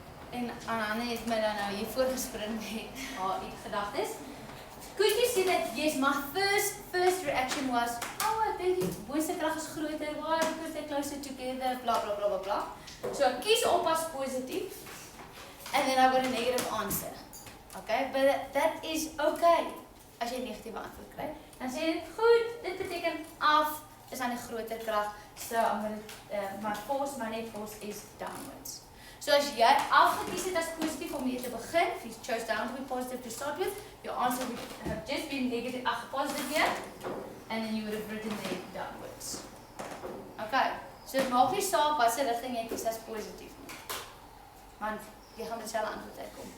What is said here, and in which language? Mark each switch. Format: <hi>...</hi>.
<af>En Anne het my dan nou hier voorgespring met haar gedagtes.</af> <en>Could you see that yes, my first reaction was, oh, I think</en> <af>die boonste krag is groter,</af> <en>why? Because they're closer together, blah blah blah blah blah. So</en> <af>ek kies op as positief,</af> <en>and then I got a negative answer. Okay, but that is okay.</en> <af>As jy 'n negatiewe antwoord kry, dan sê jy goed, dit beteken af is aan die groter krag.</af> <en>So my force, my net force is downwards. So</en> <af>as jy afgekies het as positief om hier te begin,</af> <en>if you chose down to be positive to start with, your answer would have just been negative, positive here, and then you would have written there downwards.</en> <af>Okay, so dit maak nie saak wat se rigting jy kies as positief nie. Want jy gaan dieselfde antwoord uitkom.</af>